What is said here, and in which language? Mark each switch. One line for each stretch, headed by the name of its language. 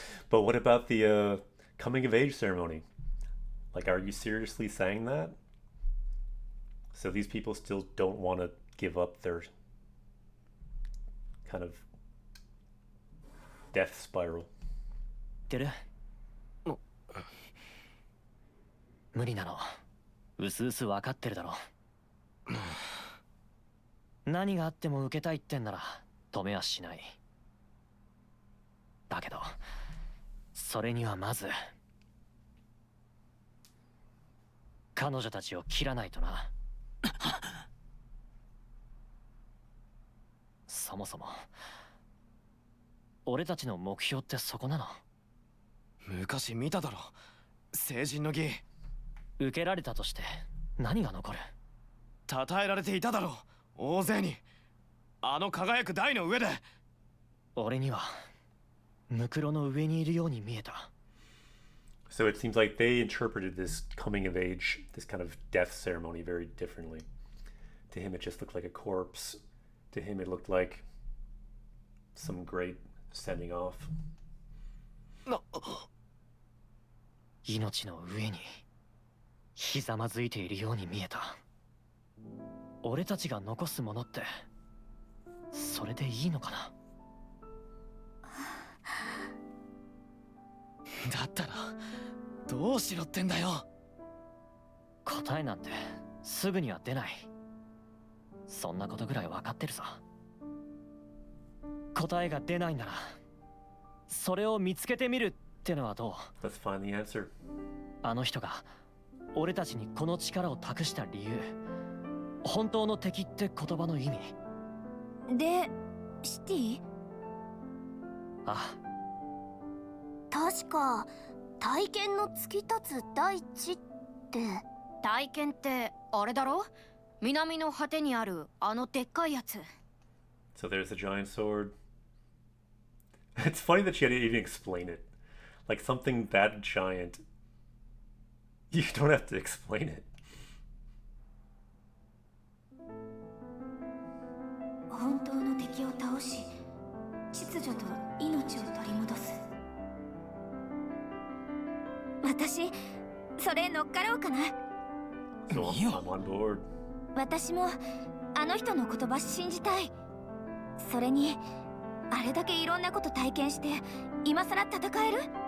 English: But what about the coming of age ceremony? Like, are you seriously saying that? So these people still don't want to give up their kind of death spiral.
Japanese: 言ってる。無理なのうすうす分かってるだろ。何があっても受けたいってんなら止めはしない。だけどそれにはまず彼女たちを切らないとな。そもそも俺たちの目標ってそこなの。昔見ただろ。成人の儀。受けられたとして何が残る。称えられていただろ。大勢に。あの輝く台の上で。俺にはムクロの上にいるように見えた。
English: So it seems like they interpreted this coming of age, this kind of death ceremony, very differently. To him, it just looked like a corpse. To him, it looked like some great sending off.
Japanese: 命の上にひざまずいているように見えた。俺たちが残すものってそれでいいのかな。だったらどうしろってんだよ。答えなんてすぐには出ない。そんなことぐらい分かってるさ。答えが出ないならそれを見つけてみるってのはどう。
English: Let's find the answer.
Japanese: あの人が俺たちにこの力を託した理由、本当の敵って言葉の意味。で、シティ？あ、確か体験の突き立つ大地って。体験ってあれだろ。南の果てにあるあのでっかいやつ。
English: So there's the giant sword. It's funny that she had to even explain it. Like something that giant. You don't have to explain it.
Japanese: 本当の敵を倒し、秩序と命を取り戻す。私、それ乗っかろうかな。
English: So I'm on board.
Japanese: 私もあの人の言葉信じたい。それにあれだけいろんなこと体験して今さら戦える？